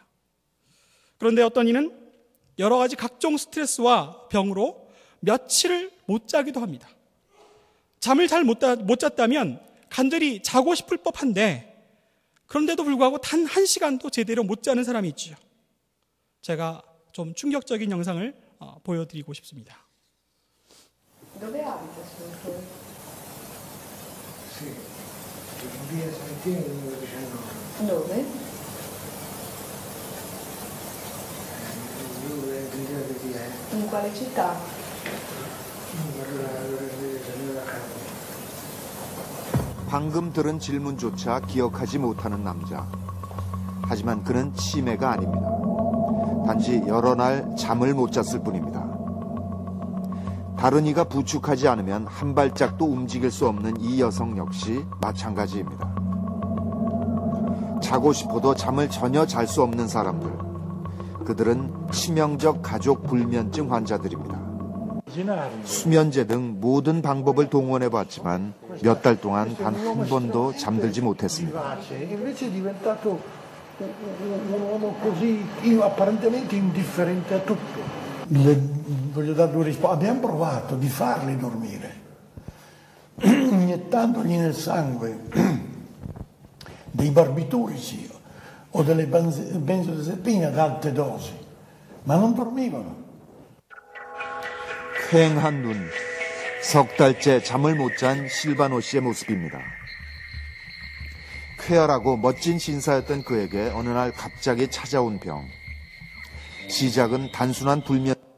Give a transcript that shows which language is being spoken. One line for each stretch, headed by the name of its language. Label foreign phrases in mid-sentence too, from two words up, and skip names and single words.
Korean: 그런데 어떤 이는 여러 가지 각종 스트레스와 병으로 며칠을 못 자기도 합니다. 잠을 잘 못 잤다면 간절히 자고 싶을 법한데 그런데도 불구하고 단 1시간도 제대로 못 자는 사람이 있죠. 제가 좀 충격적인 영상을 보여드리고 싶습니다.
Italian: Dove abita suo figlio? Sì, via Santino numero 19. Dove? Dove via In quale città?
Korean: 방금 들은 질문조차 기억하지 못하는 남자. 하지만 그는 치매가 아닙니다. 단지 여러 날 잠을 못 잤을 뿐입니다. 다른 이가 부축하지 않으면 한 발짝도 움직일 수 없는 이 여성 역시 마찬가지입니다. 자고 싶어도 잠을 전혀 잘 수 없는 사람들. 그들은 치명적 가족 불면증 환자들입니다. 수면제 등 모든 방법을 동원해 봤지만 몇 달 동안 단 한 번도 잠들지 못했습니다.
Italian: Invece è diventato un uomo così apparentemente indifferente a tutto. Voglio dargli una risposta. Abbiamo provato di farli dormire, iniettandogli nel sangue dei barbiturici o delle benzodiazepine ad alte dosi, ma non dormivano.
Korean: 휑한 눈, 석 달째 잠을 못 잔 실바노 씨의 모습입니다. 쾌활하고 멋진 신사였던 그에게 어느 날 갑자기 찾아온 병. 시작은 단순한 불면.